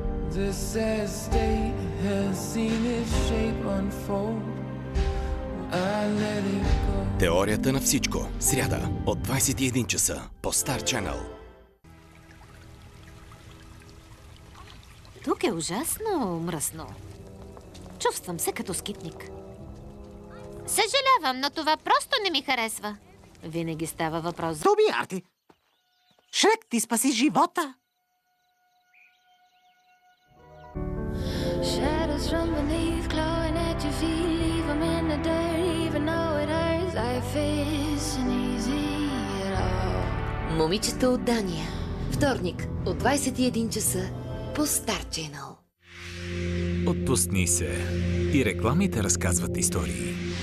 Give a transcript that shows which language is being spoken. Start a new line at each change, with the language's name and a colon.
English: This sad state has seen its shape unfold. I let it go.
Bulgarian: Теорията на всичко. Сряда от 21 часа по Star Channel. Тук е ужасно мръсно. Чувствам се като скитник. Съжалявам, но това просто не ми харесва. Винаги става въпрос за... Тоби, Арти! Шрек ти спаси живота!
English: Shadows from beneath, clawing at your feet, leave them in the dirt, even though it hurts. Life isn't easy at all.
Bulgarian: Момичето от Дания. Вторник от 21 часа по Star Channel. Отпусни се. И рекламите разказват истории.